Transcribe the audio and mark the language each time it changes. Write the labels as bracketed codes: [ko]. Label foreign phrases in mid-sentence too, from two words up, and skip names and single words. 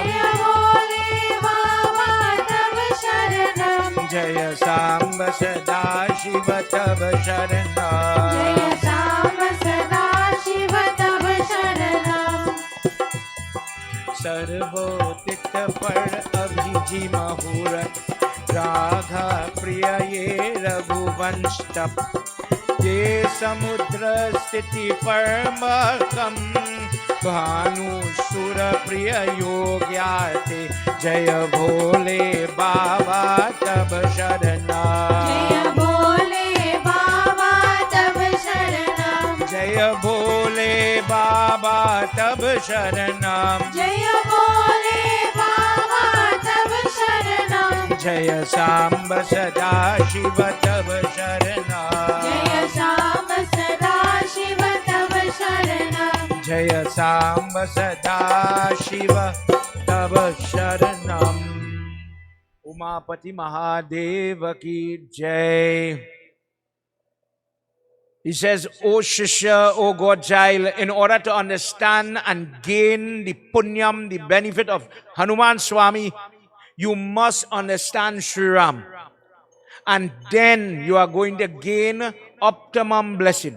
[sa] जय भोले बाबा तव शरणम्. जय साम्ब सदा शिव तव शरणम्. जय साम्ब सदा शिव तव शरणम्. सर्वोतित पर अभिजी मुहूर्त राधा प्रिय ये रघुवंश तप ये समुद्र स्थिति परमकम भानु सुर प्रिय योग्याते जय भोले बाबा तब शरणा जय भोले बाबा तब शरणम जय भोले बाबा तब शरणम जय भोले बाबा तब शरणम जय सांब सदा शिव तब शरणम जय श्याम सदा शिव तब शरणम जय सांब सदा शिव तब शरणम [hi] उमापति महादेव की जय. [en] He says, O Shishya, O God child, in order to understand and gain the punyam, the benefit of Hanuman Swami, you must understand Sri Ram. And then you are going to gain optimum blessing.